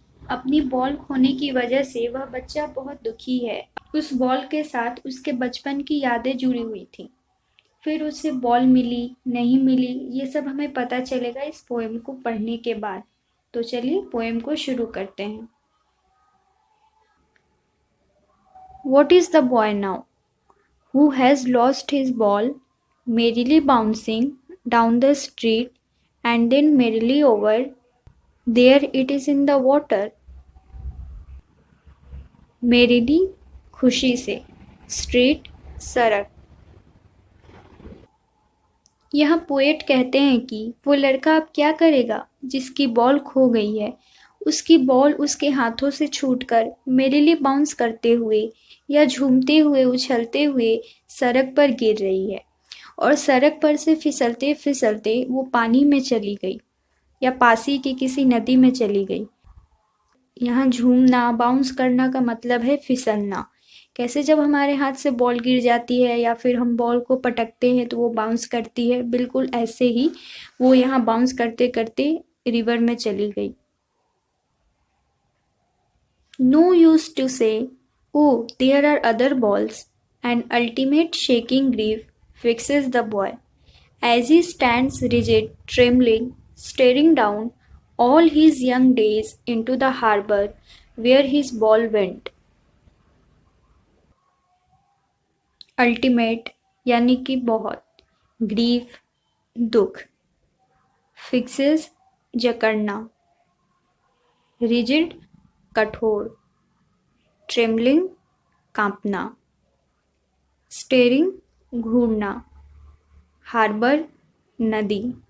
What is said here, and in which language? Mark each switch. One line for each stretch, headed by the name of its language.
Hindi: अपनी बॉल खोने की वजह से वह बच्चा बहुत दुखी है। उस बॉल के साथ उसके बचपन की यादें जुड़ी हुई थी। फिर उसे बॉल मिली, नहीं मिली, ये सब हमें पता चलेगा इस पोएम को पढ़ने के बाद। तो चलिए पोएम को शुरू करते हैं।
English: What is the boy now, who has lost his ball, merrily bouncing down the street, and then merrily over? There it is in the water.
Hindi: Merrily, खुशी से, स्ट्रीट, सड़क। यहाँ पोएट कहते हैं कि वो लड़का अब क्या करेगा जिसकी बॉल खो गई है। उसकी बॉल उसके हाथों से छूटकर मेरिली बाउंस करते हुए या झूमते हुए उछलते हुए सड़क पर गिर रही है, और सड़क पर से फिसलते फिसलते वो पानी में चली गई या पास ही की किसी नदी में चली गई। यहाँ झूमना, बाउंस करना का मतलब है फिसलना। कैसे जब हमारे हाथ से बॉल गिर जाती है या फिर हम बॉल को पटकते हैं तो वो बाउंस करती है, बिल्कुल ऐसे ही वो यहाँ बाउंस करते करते रिवर में चली गई।
English: No use to say, oh there are other balls, and ultimate shaking grief fixes the boy as he stands rigid, trembling, staring down all his young days into the harbor where his ball went.
Hindi: Ultimate यानी कि बहुत, grief दुख, fixes जकड़ना, rigid कठोर, trembling कांपना, steering घूरना, harbour नदी।